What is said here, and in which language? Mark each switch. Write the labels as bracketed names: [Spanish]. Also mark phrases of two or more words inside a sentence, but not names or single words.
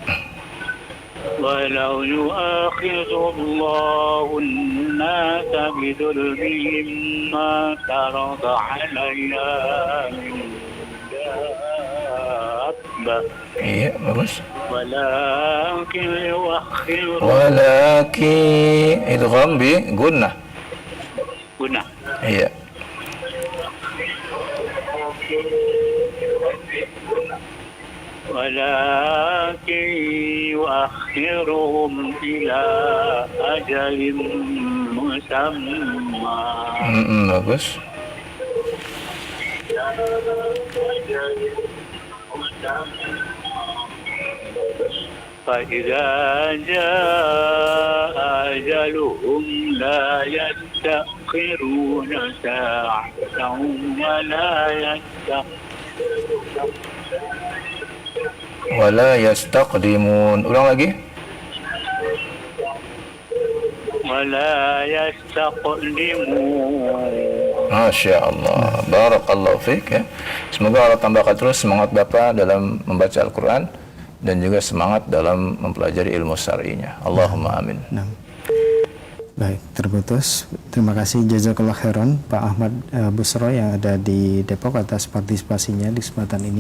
[Arabic] ولو يؤاخذ الله الناس بظلمهم ما ترك عليها من دابة [Indonesian] Iya, bagus. [Arabic] ولكن يؤخر ولكن إدغام بغنة. gunnah [Indonesian] Iya. [Arabic] ولكن يؤخرهم إلى أجل مسمى [Indonesian] Bagus. [Arabic] فإذا جاء أجلهم لا يستأخرون ساعة ولا يستقدمون. ولا يستقدمون. [Indonesian] Ulang lagi. [Arabic] ولا يستقدمون. ما شاء الله بارك الله فيك ya. [Indonesian] Semoga Allah tambahkan terus semangat Bapak dalam membaca Al-Quran dan juga semangat dalam mempelajari ilmu syar'inya. [Arabic] اللهم آمين. [Indonesian] Nah. Baik, terputus. Terima kasih [Arabic] جزاك الله خيرا [Indonesian] Pak Ahmad Busro yang ada di Depok atas partisipasinya di kesempatan ini.